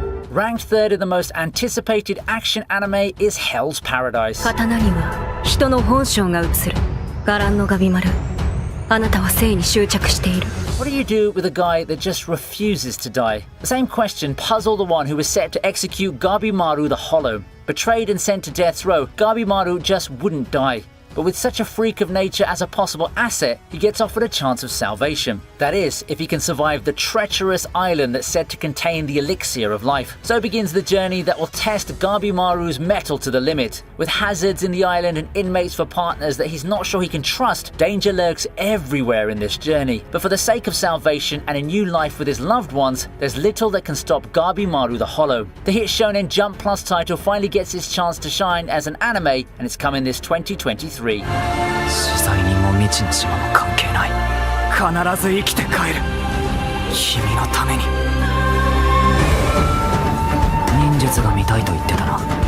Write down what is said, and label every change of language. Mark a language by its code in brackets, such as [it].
[en] Ranked third in the most anticipated action anime is Hell's Paradise. [ja] 刀には人の本性が映る。伽藍のガビ丸。あなたは生に執着している。 [en] What do you do with a guy that just refuses to die? The same question puzzled the one who was set to execute Gabimaru the Hollow. Betrayed and sent to death's row, Gabimaru just wouldn't die. But with such a freak of nature as a possible asset, he gets offered a chance of salvation. That is, if he can survive the treacherous island that's said to contain the elixir of life. So begins the journey that will test Gabimaru's mettle to the limit. With hazards in the island and inmates for partners that he's not sure he can trust, danger lurks everywhere in this journey. But for the sake of salvation and a new life with his loved ones, there's little that can stop Gabimaru the Hollow. The hit Shonen Jump Plus title finally gets its chance to shine as an anime, and it's coming this 2023. [ja] 死罪人も未知の島も関係ない。必ず生きて帰る。君のために。忍術が見たいと言ってたな。